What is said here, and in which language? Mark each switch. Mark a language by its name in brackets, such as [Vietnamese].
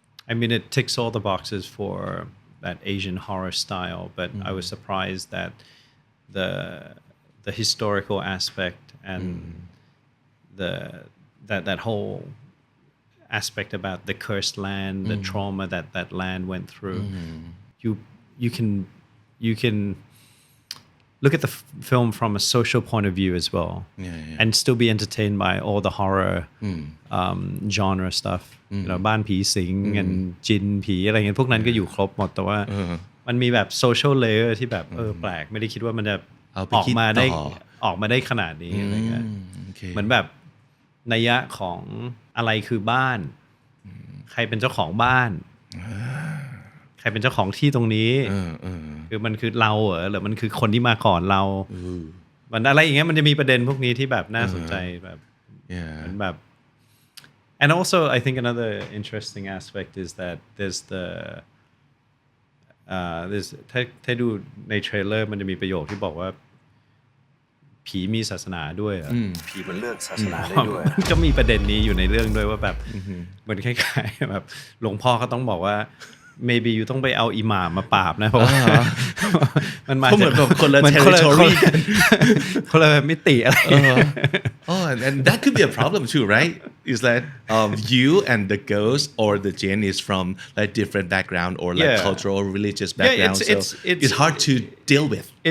[English] I mean, it ticks all the boxes for that Asian horror style, but I was surprised that the historical aspect and that whole aspect about the cursed land, the trauma that land went through. You can look at the film from a social point of view as well, and still be entertained by all the horror genre stuff. [Thai] บ้านผีสิงandจินผีอะไรเงี้ยพวกนั้นก็อยู่ครบหมดแต่ว่ามันมีแบบ social layer ที่แบบแปลกไม่ได้คิดว่ามันจะออกมาได้ขนาดนี้อะไรเงี้ยเหมือนแบบนัยยะของอะไรคือบ้านใครเป็นเจ้าของบ้าน ใครเป็นเจ้าของที่ตรงนี้คือมันคือเราเหรอหรือมันคือคนที่มาก่อนเรามันอะไรอย่างเงี้ยมันจะมีประเด็นพวกนี้ที่แบบน่าสนใจแบบเหมือนแบบ [English] and also I think another interesting aspect is that there's there's [Thai] ถ้าดูในเทรลเลอร์มันจะมีประโยคที่บอกว่า ผีมีศาสนาด้วยอ่ะผีมันเลือกศาสนาได้ด้วยก็มีประเด็นนี้อยู่ในเรื่องด้วยว่าแบบเหมือนคล้ายๆแบบหลวงพ่อก็ต้องบอกว่า maybe อยู่ต้องไปเอาอิหม่ามมาปราบนะเพราะว่ามันมาจาก คนละ territory คนละมิติอะไร [English] Oh, and that could be a problem too, right? Is that you and the ghost or the jinn is from like different background or like cultural or religious background, so it's hard to deal with.